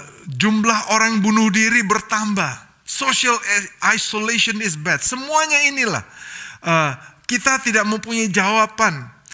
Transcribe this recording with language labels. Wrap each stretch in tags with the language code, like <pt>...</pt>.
<id>Jumlah orang bunuh diri bertambah.</id> <en>Social isolation is bad.</en> <id>Semuanya inilah. Kita tidak mempunyai jawaban.</id>